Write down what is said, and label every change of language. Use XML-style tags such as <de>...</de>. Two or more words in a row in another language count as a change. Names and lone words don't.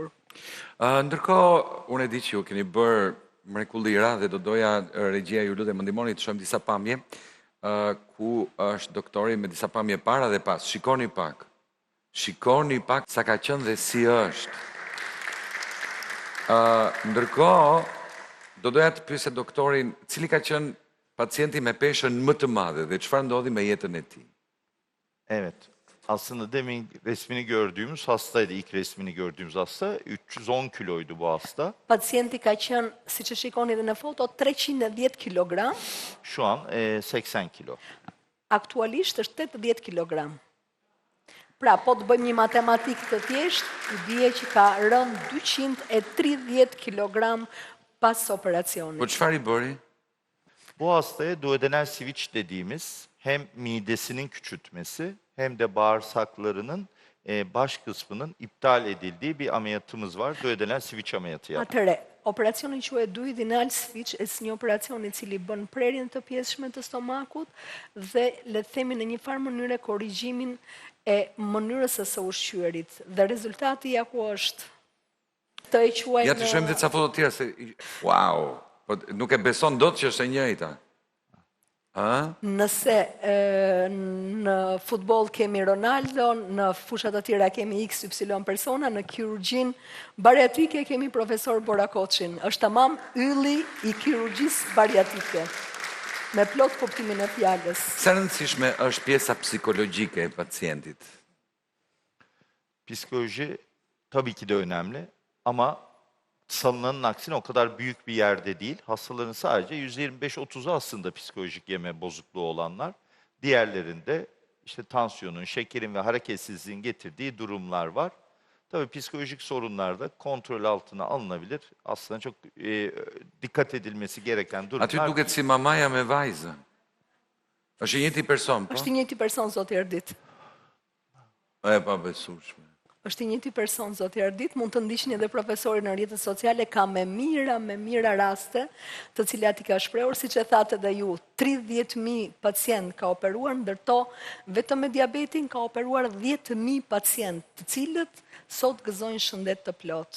<sq>Ndërkohë, unë e di që ju keni bërë mrekullira dhe do doja regjia ju lutem më ndihmoni të shohim disa pamje ku është doktori me disa pamje para dhe pas. Shikoni pak. Shikoni pak sa ka qenë dhe si është. Ndërkohë, do doja të pyesë doktorin cili ka qenë pacienti me peshën më të madhe dhe çfarë ndodhi me jetën e tij.</sq> <tr>Evet. Aslında demin resmini gördüğümüz hastaydı. İlk resmini gördüğümüz hasta 310 kiloydu bu hasta.</tr> <sq>Pacienti ka qenë, siç e shikoni edhe në foto, 310 kg.</sq> <tr>Şu an 80 kilo.</tr> <sq>Aktualisht është 80 kg. Pra, po të bëjmë një matematikë të thjeshtë, i bie që ka rënë 230 kg pas operacionit. Po çfarë i bëri?</sq> <tr>Bu hastaya</tr> <en>duodenal switch</en> <tr>dediğimiz hem midesinin küçültmesi hem de bağırsaklarının baş kısmının iptal edildiği bir ameliyatımız var.</tr> <en>Duodenal switch</en> <tr>ameliyatı yaptık.</tr> <sq>Atëre, operacioni quhet</sq> <en>duodenal switch,</en> <sq>është një operacion i cili bën prerjen të pjesëshme të stomakut dhe le të themi në një farë mënyre korrigjimin e mënyrës së ushqyerit. Dhe rezultati ja ku është. Të e quajnë... Ja të shohim dhe ca foto tjera se... Wow! Po nuk e beson dot që është e njëjta. Nëse në futboll kemi Ronaldo, në fushat të tjera kemi XY persona, në kirurgjin bariatrike kemi profesor Borakoçin. Është tamam ylli i kirurgjisë bariatrike. Me plot kuptimin e fjalës. Sa rëndësishme është pjesa psikologjike e pacientit?</sq> <tr>Psikoloji tabii ki de önemli ama sanılanın aksine o kadar büyük bir yerde değil. Hastaların sadece %25-30'u aslında psikolojik yeme bozukluğu olanlar. Diğerlerinde işte tansiyonun, şekerin ve hareketsizliğin getirdiği durumlar var. Tabii psikolojik sorunlar da kontrol altına alınabilir. Aslında çok dikkat edilmesi gereken durumlar.</tr> <sq>Aty duket si mamaja me vajzën. Është i njëjti person, po? Është i njëjti person, zoti Erdit. E pa besueshme. Është i njëjti person, zoti Erdit, mund të ndiqni edhe profesorin në rrjetet sociale, ka me mira raste, të cilat i ka shprehur, siç e thatë edhe ju, 30.000 pacient ka operuar, ndërto vetëm me diabetin ka operuar 10.000 pacient, të cilët sot gëzojnë shëndet të plot.</sq>